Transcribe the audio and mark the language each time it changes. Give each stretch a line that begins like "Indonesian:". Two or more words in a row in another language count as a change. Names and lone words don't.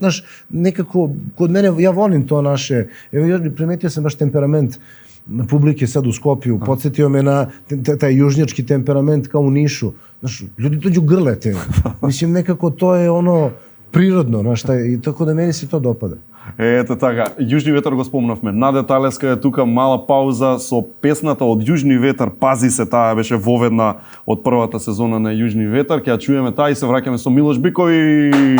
Serbian: Znaš, nekako, kod mene, ja volim to naše, evo, primetio sam baš temperament publike sad u Skopju, podsjetio me na taj južnjački temperament kao u Nišu. Znaš, ljudi dođu grlete. Mislim, nekako to je ono prirodno, znaš, i tako da meni se to dopada.
Macedonian: Ето така, Јужни ветар го спомнавме. Наде Талеска е тука, мала пауза со песната од Јужни ветар. Пази се, таа беше воведна од првата сезона на Јужни ветар. Ќе ја чуеме таа и се враќаме со Милош Бикови.